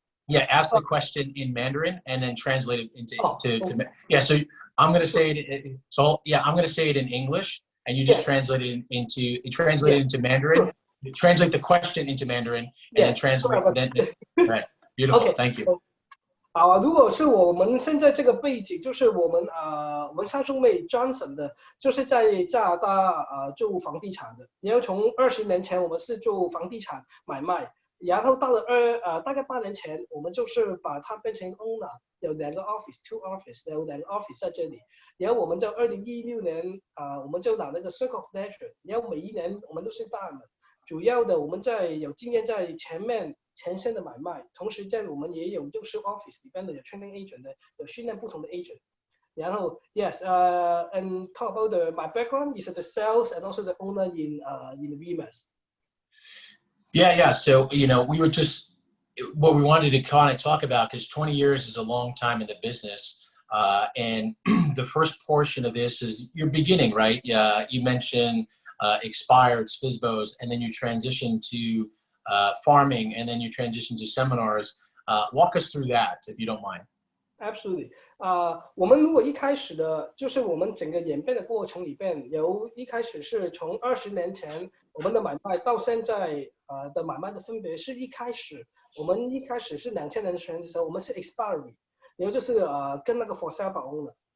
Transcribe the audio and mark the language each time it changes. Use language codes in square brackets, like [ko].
[en] Yeah, ask the question in Mandarin and then translate it into. Okay. Yeah. So I'm going to say it. I'm going to say it in English, and you just translate it into Mandarin. Sure. Translate the question into Mandarin and then translate. Right. Beautiful. Okay. Thank you. [zh] 如果是我们现在这个背景，就是我们三兄妹 Johnson 的，就是在加拿大做房地产的。然后从20年前我们是做房地产买卖，然后到了大概8年前，我们就是把它变成 owner， 有2个 [en] two office， [zh] 有2个 office 在这里。然后我们在2016年我们就拿那个 Circle of Nature， 然后每一年我们都是大的。主要的我们有经验在前线的买卖，同时我们也有就是 office 里边的有 [en] training agent [zh] 的，有训练不同的 agent。然后 [en] and talk about my background is the sales and also the owner in the Remax. Yeah. So we were just what we wanted to kind of talk about, because 20 years is a long time in the business, and the first portion of this is your beginning, right? You mentioned expired SFISBOs, and then you transition to farming, and then you transition to seminars. Walk us through that, if you don't mind. Absolutely. [zh] 我们如果一开始的，就是我们整个演变的过程里边，由一开始是从20年前我们的买卖到现在的买卖的分别是我们一开始是2000年前的时候，我们是 expiry， 然后就是跟那个 [en] for sale by owner。